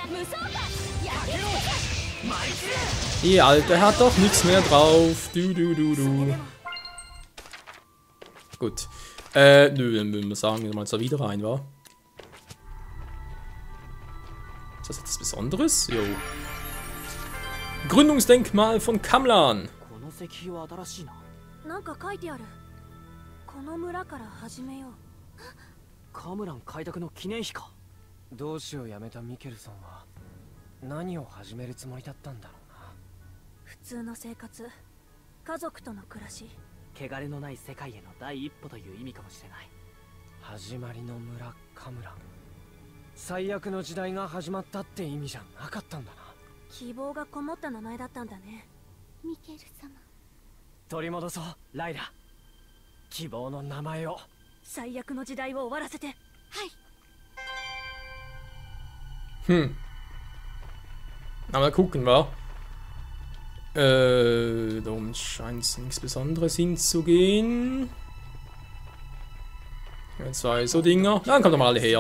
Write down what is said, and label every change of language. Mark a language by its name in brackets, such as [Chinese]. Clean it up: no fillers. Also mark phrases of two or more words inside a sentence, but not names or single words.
[German] Die Alte hat doch nichts mehr drauf. Du. Gut. Nö, dann würden wir sagen, wir mal da wieder rein, wa? Ist das etwas Besonderes? Jo. Gründungsdenkmal von Kamlan. [Japanese] なんか書いてある。この村から始めよう。カムラン開拓の記念碑か。同志を辞めたミケルソンは何を始めるつもりだったんだろうな。普通の生活、家族との暮らし。汚れのない世界への第一歩という意味かもしれない。始まりの村カムラン。最悪の時代が始まったって意味じゃなかったんだな。希望がこもった名前だったんだね。ミケル様。取り戻そう、ライラ。希望の名前を。最悪の時代を終わらせて。はい。 [German] Aber mal gucken, wa? Darum scheint es nichts Besonderes hinzugehen. Ja, zwei so Dinger. Ja, dann kommt doch mal alle her.